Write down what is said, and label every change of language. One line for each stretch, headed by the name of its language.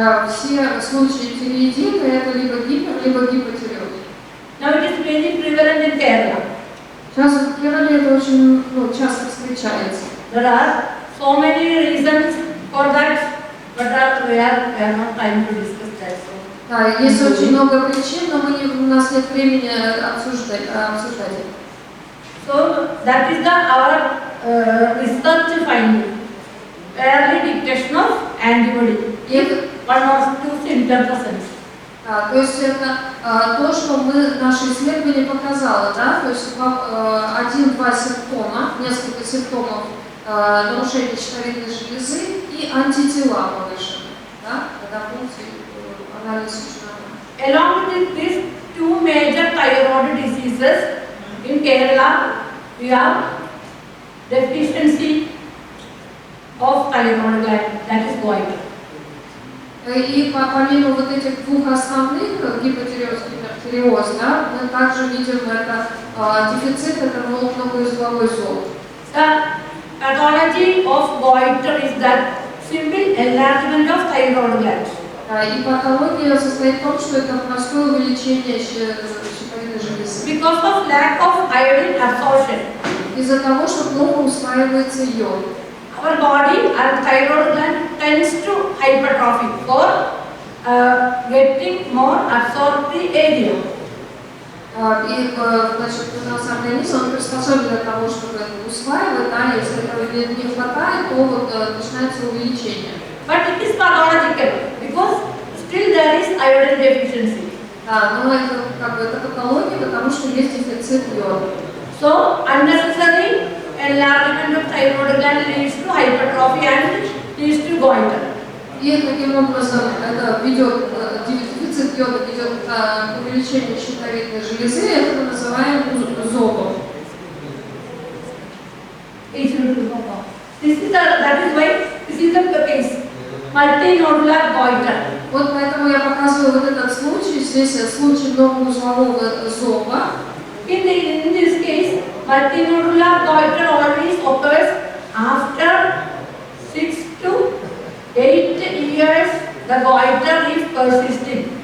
Russian: Все случаи тиреидита это либо гипер, либо гипотиреоз.
English: Now it is very prevalent in Kerala.
Russian: Сейчас в Керале это очень часто встречается.
English: There are so many reasons for that, but we are not time to discuss that. So.
Russian: Да, есть очень много причин, но у нас нет времени обсуждать их.
English: So that is our research finding. Early detection of antibody if one or two symptom presents.
Russian: То есть это то, что наше исследование показало, да, то есть один-два симптома, несколько симптомов нарушения щитовидной железы и антитела повышены, да, когда функции анализа очень нормально.
English: Along with these two major thyroid diseases in Kerala, we have deficiency of thyroid gland, that is goiter.
Russian: И помимо вот этих двух основных, гипотиреоз и гипертиреоз, да, мы также видим это дефицит, это многоузловой зоб.
English: The pathology of goiter is that simple enlargement of thyroid gland.
Russian: И патология состоит в том, что это простое увеличение щитовидной железы.
English: Because of lack of iodine absorption.
Russian: Из-за того, что плохо усваивается йод.
English: Our body and thyroid gland tends to hypertrophy for getting more absorbed the area.
Russian: И, значит, у нас организм он приспособлен для того, чтобы это усваивать, да, если этого не хватает, то вот начинается увеличение.
English: But it is pathological because still there is iodine deficiency.
Russian: Да, но это как бы это патология, потому что есть дефицит йода.
English: So unnecessary enlargement of thyroid gland leads to hypertrophy and leads to goiter.
Russian: И таким образом это ведет, дефицит йода ведет к увеличению щитовидной железы, это мы называем зобом.
English: That is why this is the case. Multinodular goiter.
Russian: Вот поэтому я показываю вот этот случай, здесь случай многоузлового зоба.
English: In this case, multinodular goiter always occurs after 6 to 8 years. The goiter is persisting.